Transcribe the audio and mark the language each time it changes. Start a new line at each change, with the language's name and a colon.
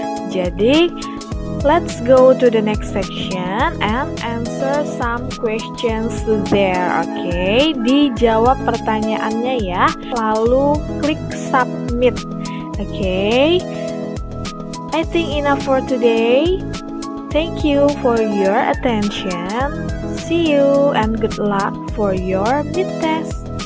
English: Jadi, let's go to the next section and answer some questions there.
Indonesian: Oke, dijawab pertanyaannya ya. Lalu klik submit. Oke.
English: I think enough for today. Thank you for your attention. See you and good luck for your mid test.